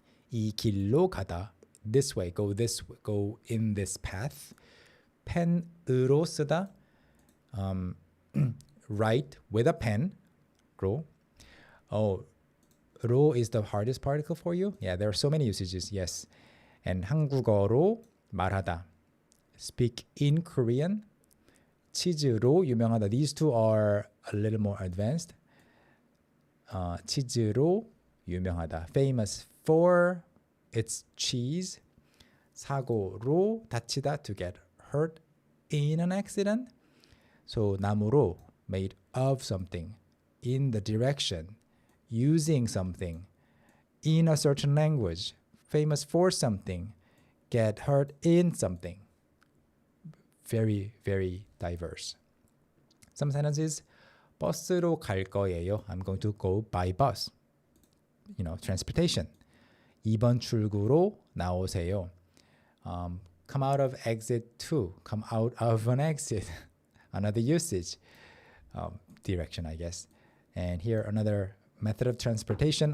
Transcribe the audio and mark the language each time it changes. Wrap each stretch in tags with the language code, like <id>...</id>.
<ko>이 길로 가다.</ko> <en>This way. Go in this path.</en> <ko>펜으로 쓰다.</ko> <en>Write with a pen. 로. Oh, 로 is the hardest particle for you? Yeah, there are so many usages, yes.</en> <ko>And 한국어로 말하다.</ko> <en>Speak in Korean.</en> <ko>치즈로 유명하다.</ko> <en>These two are a little more advanced.</en> <ko>치즈로 유명하다.</ko> <en>Famous for its cheese.</en> <ko>사고로 다치다,</ko> <en>to get hurt in an accident. So 나무로, made of something, in the direction, using something, in a certain language, famous for something, get hurt in something. Very, very diverse.</en> <ko>Some sentences, 버스로 갈 거예요.</ko> <en>I'm going to go by bus. You know, transportation.</en> <ko>2번 출구로 나오세요.</ko> <en>Come out of exit 2. Come out of an exit. Another usage. Direction, I guess. And here another method of transportation.</en>